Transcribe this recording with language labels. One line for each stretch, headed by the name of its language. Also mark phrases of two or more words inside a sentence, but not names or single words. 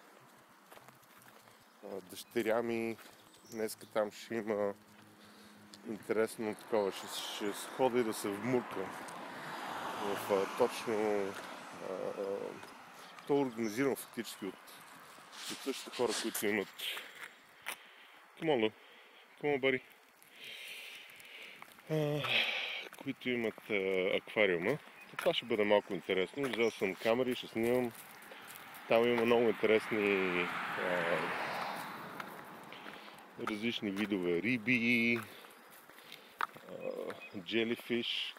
Bulgarian: Дъщеря ми днеска там ще има интересно такова, ще сходи да се вмурка в точно... То е организирано фактически от същите хора, които имат...
English: Come on, buddy.
Bulgarian: Които имат аквариума. Това ще бъде малко интересно. Взел съм камери, ще снимам. Там има много интересни различни видове риби, jellyfish.